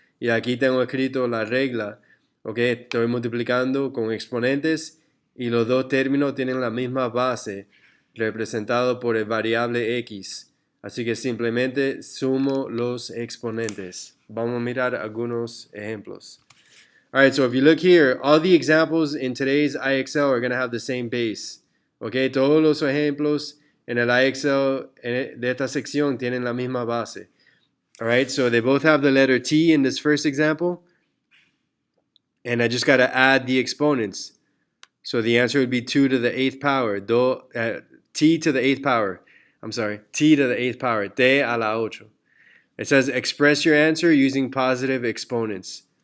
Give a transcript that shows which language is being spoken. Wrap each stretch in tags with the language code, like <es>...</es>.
<es>Y aquí tengo escrito la regla, ¿ok? Estoy multiplicando con exponentes y los dos términos tienen la misma base representado por el variable x. Así que simplemente sumo los exponentes. Vamos a mirar algunos ejemplos.</es> <en>All right, so if you look here, all the examples in today's IXL are going to have the same base.</en> <es>Okay, todos los ejemplos en el IXL de esta sección tienen la misma base.</es> <en>All right, so they both have the letter T in this first example. And I just got to add the exponents. So the answer would be 2 to the 8th power. T to the 8th power. I'm sorry, T to the 8th power.</en> <es>T a la 8.</es> <en>It says express your answer using positive exponents.</en>